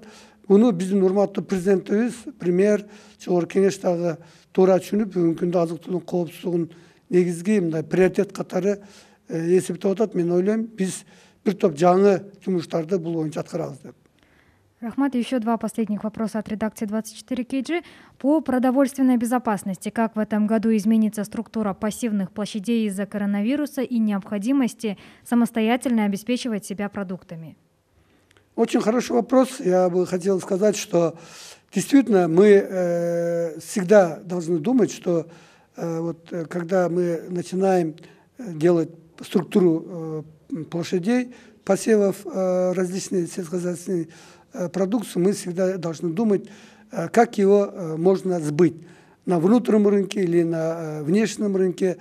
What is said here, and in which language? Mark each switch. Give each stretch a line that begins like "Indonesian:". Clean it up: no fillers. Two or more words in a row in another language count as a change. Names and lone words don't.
Kyrgyz: Буну биздин урматтуу президентибиз, премьер, жогорку кеңеш дагы туура түшүнүп, бүгүнкү күндө азык-түлүк коопсуздугун негизги мындай приоритет катары эсептеп атат. Мен ойлойм, биз бир топ жаңы жумуштарды бул боюнча аткарабыз деп. Рахмат.
Russian: Еще 2 последних вопроса от редакции 24 KG. По продовольственной безопасности, как в этом году изменится структура пассивных площадей из-за коронавируса и необходимости самостоятельно обеспечивать себя продуктами? Очень хороший вопрос. Я бы хотел сказать, что действительно мы всегда должны думать, что вот когда мы начинаем делать структуру площадей, посевов различной сельскохозяйственной продукции, мы всегда должны думать, как его можно сбыть на внутреннем рынке или на внешнем рынке.